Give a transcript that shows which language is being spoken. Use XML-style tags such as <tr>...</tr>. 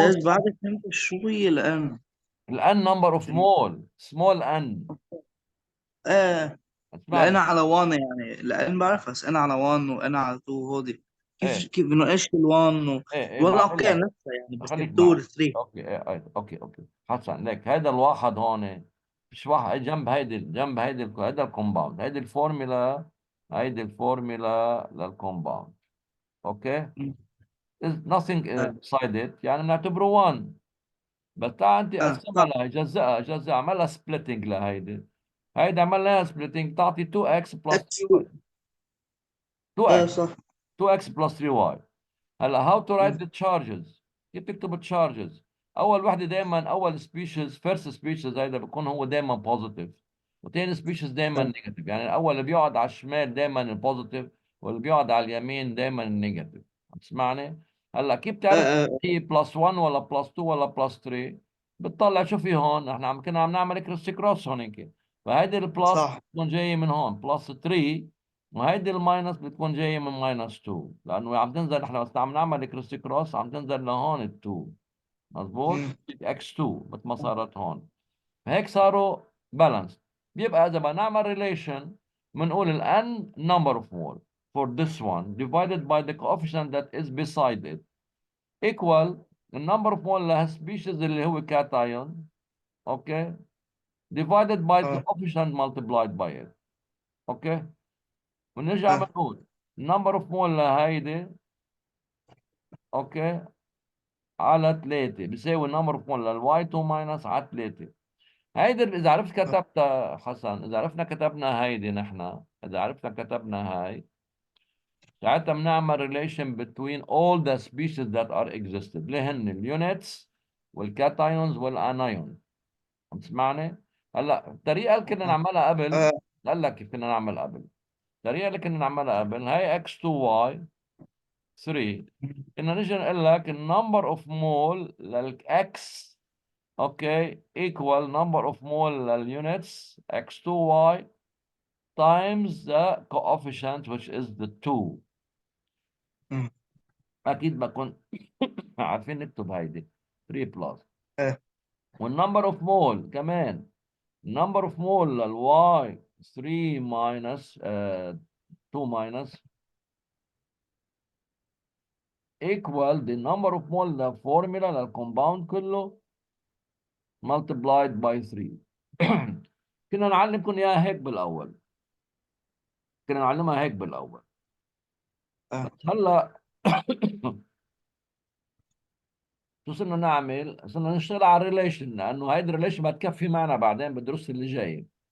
<ar>أستاذ بعد فهمت شوية الآن.</ar> <en>الان number of mole small n.</en> <ar>لأن اسمعني. على 1 يعني لأن بعرف بس أنا على 1 وأنا على 2 هودي ايه كيف بنقاش ال1 ايه ولا بعمل أوكي لك. نفسها يعني بس ال خليك 2 معي. وال 3. اوكي ايه اوكي حسن لك هذا الواحد هون مش واحد جنب هيدي هيدا الكومباوند، هيدي الفورمولا للكومباوند. اوكي.</ar> <en>There's nothing beside it،</en> <ar>يعني بنعتبره 1. بس تعال انت قسمها صح. لها، جزأها اعملها سبليتنج هيدي عمل لها سبليتنج تعطي 2x بلس اكس</ar> <en>3y. 2x</en> <ar>صح.</ar> <en>2x plus 3y.</en> <ar>هلا</ar> <en>how to write the charges؟</en> <ar>كيف تكتب التشارجز؟ اول وحده دائما اول سبيشيز فيرست سبيشيز هيدا بيكون هو دائما بوزيتيف، وثاني سبيشيز دائما نيجاتيف. يعني الاول اللي بيقعد على الشمال دائما البوزيتيف، واللي بيقعد على اليمين دائما النيجاتيف. عم تسمعني؟ هلا كيف تعرف هي بلس 1 ولا بلس 2 ولا بلس 3؟ بتطلع شو في هون، احنا كنا عم نعمل كروس هونيك، فهيدي البلس صح. بتكون جايه من هون بلس 3، وهيدي الماينس بتكون جايه من ماينس 2، لانه عم تنزل، احنا بس عم نعمل كروس عم تنزل لهون ال 2. مظبوط. اكس 2 مثل ما صارت هون، هيك صاروا بالانس. بيبقى اذا بدنا نعمل ريليشن بنقول ال</ar> <en>n number of mole for this one divided by the coefficient that is beside it equal the number of mole لها species</en> <ar>اللي هو</ar> <en>cation. Okay. divided by</en> <ar>اه</ar> <en>coefficient multiplied by it.</en> <ar>اوكي، ونرجع اه بنقول number of mole لهيدي اوكي على 3 بيساوي number of mole للواي 2 ماينس على 3. هيدي اذا عرفت اه كتبتها حسن، اذا عرفنا كتبنا هيدي نحن، اذا عرفنا كتبنا هاي، ساعتها بنعمل</ar> <en>relation between all the species that are existed</en> <ar>اللي هن اليونتس والكاتايونز والانايون. عم تسمعني؟ هلا الطريقه اللي كنا نعملها قبل، اه قال لك كيف كنا نعمل قبل. الطريقه اللي كنا نعملها قبل هي x2y 3، كنا نجي نقول لك النمبر اوف مول للاكس اوكي</ar> <en>equal number of mole</en> <ar>للunits x2y</ar> <en>times the coefficient which is the 2. Hmm.</en> <ar>اكيد بكون عارفين نكتب هيدي 3 بلس، اه والنمبر اوف مول كمان</ar> <en>number of mole للواي 3 minus 2 minus equal the number of mole</en> <ar>للفورمولا للكومباوند كله</ar> <en>multiplied by 3.</en> <ar>كنا نعلمكم اياها هيك بالاول، كنا نعلمها هيك بالاول، اه بس هلا شو صرنا نعمل؟ صرنا نشتغل على الريليشن، لانه هيدي الريليشن بتكفي معنا بعدين بالدروس اللي جاي.</ar>